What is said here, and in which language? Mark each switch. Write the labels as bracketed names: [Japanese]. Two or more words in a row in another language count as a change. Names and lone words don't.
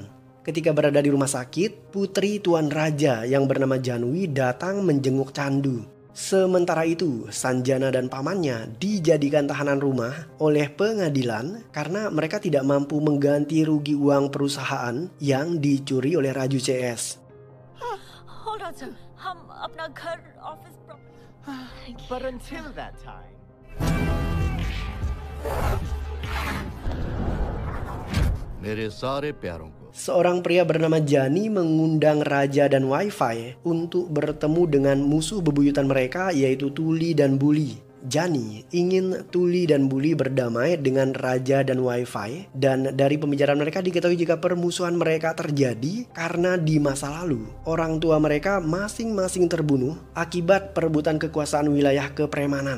[Indonesian] Ketika berada di rumah sakit, putri Tuan Raja yang bernama Janwi datang menjenguk Chandu. Sementara itu, Sanjana dan pamannya dijadikan tahanan rumah oleh pengadilan karena mereka tidak mampu mengganti rugi uang perusahaan yang dicuri oleh Raju CS. [English] Hold on, [Hindi] sir. हम अपना घर ऑफिस [English] But until that time, [Hindi] मेरे सारे प्यारों को [Indonesian] Seorang pria bernama Jani mengundang Raja dan Wi-Fi untuk bertemu dengan musuh bebuyutan mereka yaitu Tuli dan Buli. Jani ingin Tuli dan Buli berdamai dengan Raja dan Wi-Fi, dan dari pembicaraan mereka diketahui jika permusuhan mereka terjadi karena di masa lalu orang tua mereka masing-masing terbunuh akibat perebutan kekuasaan wilayah kepremanan.